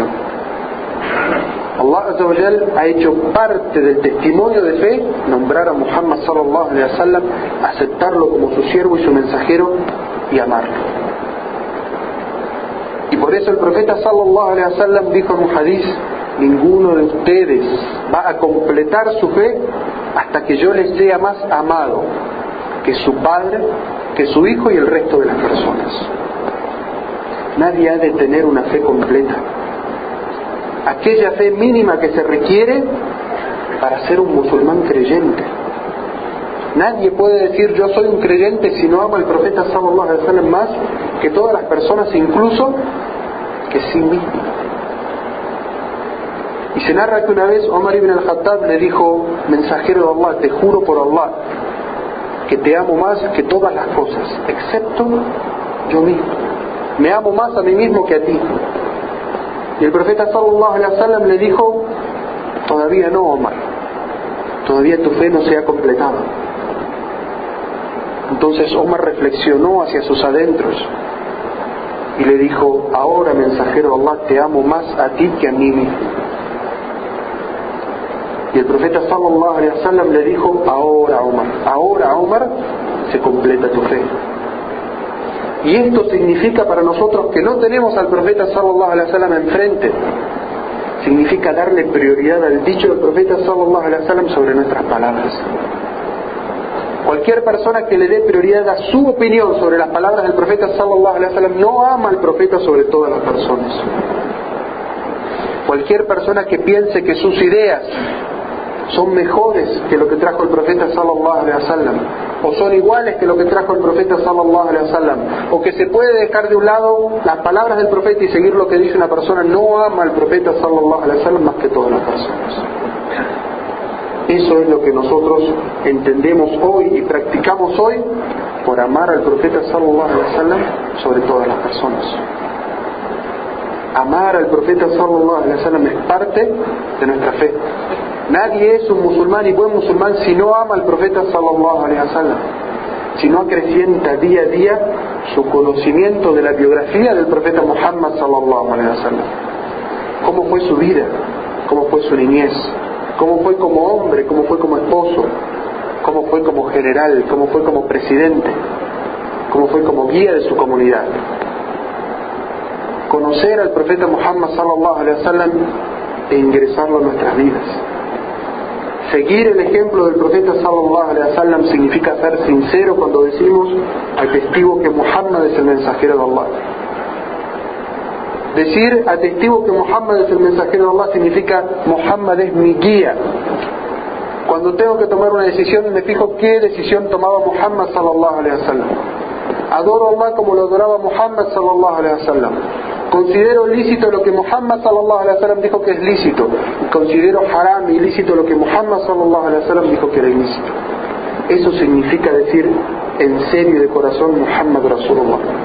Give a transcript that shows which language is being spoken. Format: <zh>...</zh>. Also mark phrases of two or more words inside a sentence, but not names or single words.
<es>Allah</es> <ar>عز وجل</ar> <es>ha hecho parte del testimonio de fe nombrar a Muhammad</es> <ar>صلى الله عليه وسلم,</ar> <es>aceptarlo como su siervo y su mensajero y amarlo. Y por eso el profeta</es> <ar>صلى الله عليه وسلم</ar> <es>dijo en un hadith: ninguno de ustedes va a completar su fe hasta que yo les sea más amado que su padre, que su hijo y el resto de las personas. Nadie ha de tener una fe completa, aquella fe mínima que se requiere para ser un musulmán creyente. Nadie puede decir yo soy un creyente si no ama al profeta</es> <ar>صلى الله عليه وسلم</ar> <es>más que todas las personas, incluso que sí mismo. Y se narra que una vez Omar ibn al-Khattab le dijo: mensajero de Allah, te juro por Allah que te amo más que todas las cosas, excepto yo mismo. Me amo más a mí mismo que a ti. Y el profeta</es> <ar>صلى الله عليه وسلم</ar> <es>le dijo: todavía no, Omar, todavía tu fe no se ha completado. Entonces Omar reflexionó hacia sus adentros y le dijo: ahora, mensajero de Allah, te amo más a ti que a mí mismo. Y el profeta</es> <ar>صلى الله عليه وسلم</ar> <es>le dijo: ahora, Omar, se completa tu fe. Y esto significa para nosotros que no tenemos al profeta</es> <ar>صلى الله عليه وسلم</ar> <es>enfrente. Significa darle prioridad al dicho del profeta</es> <ar>صلى الله عليه وسلم</ar> <es>sobre nuestras palabras. Cualquier persona que le dé prioridad a su opinión sobre las palabras del profeta</es> <ar>صلى الله عليه وسلم</ar> <es>no ama al profeta sobre todas las personas. Cualquier persona que piense que sus ideas son mejores que lo que trajo el profeta</es> <ar>صلى الله عليه وسلم,</ar> <es>o son iguales que lo que trajo el profeta</es> <ar>صلى الله عليه وسلم,</ar> <es>o que se puede dejar de un lado las palabras del profeta y seguir lo que dice una persona, no ama al profeta</es> <ar>صلى الله عليه وسلم</ar> <es>más que todas las personas. Eso es lo que nosotros entendemos hoy y practicamos hoy por amar al profeta</es> <ar>صلى الله عليه وسلم</ar> <es>sobre todas las personas. Amar al profeta</es> <ar>صلى الله عليه وسلم</ar> <es>es parte de nuestra fe. Nadie es un musulmán y buen musulmán si no ama al profeta</es> <ar>صلى الله عليه وسلم,</ar> <es>si no acrecienta día a día su conocimiento de la biografía del profeta Muhammad</es> <ar>صلى الله عليه وسلم.</ar> <es>Cómo fue su vida, cómo fue su niñez, cómo fue como hombre, cómo fue como esposo, cómo fue como general, cómo fue como presidente, cómo fue como guía de su comunidad. Conocer al profeta Muhammad</es> <ar>صلى الله عليه وسلم</ar> <es>e ingresarlo en nuestras vidas. Seguir el ejemplo del profeta</es> <ar>صلى الله عليه وسلم</ar> <es>significa ser sincero cuando decimos atestigo que Muhammad es el mensajero de Allah. Decir atestigo que Muhammad es el mensajero de Allah significa Muhammad es mi guía. Cuando tengo que tomar una decisión me fijo qué decisión tomaba Muhammad</es> <ar>صلى الله عليه وسلم.</ar> <es>Adoro a Allah como lo adoraba Muhammad</es> <ar>صلى الله عليه وسلم.</ar> <es>Considero lícito lo que Muhammad</es> <ar>صلى الله عليه وسلم</ar> <es>dijo que es lícito. Considero haram y ilícito lo que Muhammad</es> <ar>صلى الله عليه وسلم</ar> <es>dijo que era ilícito. Eso significa decir en serio y de corazón</es> <ar>محمد رسول الله.</ar>